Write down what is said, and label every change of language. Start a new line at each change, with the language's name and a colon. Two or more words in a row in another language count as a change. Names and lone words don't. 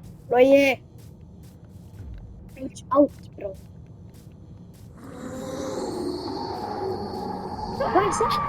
English: Logi. Reach out, bro.
Icelandic: Hvað er þetta?